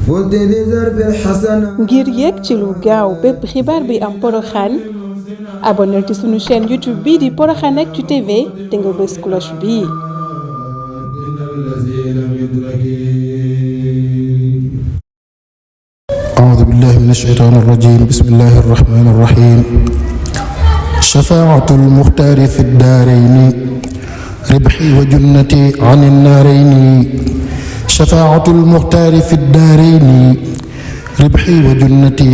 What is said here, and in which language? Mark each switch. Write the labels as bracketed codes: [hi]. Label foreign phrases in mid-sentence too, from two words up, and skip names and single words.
[wo] ngir yegg ci lu gaaw bépp xibaar bi am Porokhane abonnel ci sunu chaîne YouTube bii di Porokhane Actu TV te nga bës cloche bii. [ar] أعوذ بالله من الشيطان الرجيم بسم الله الرحمن الرحيم شفاعة المختار في الدارين ربحي وجنتي عن النارين شفاعة المختار في الدارين ربحي وجنتي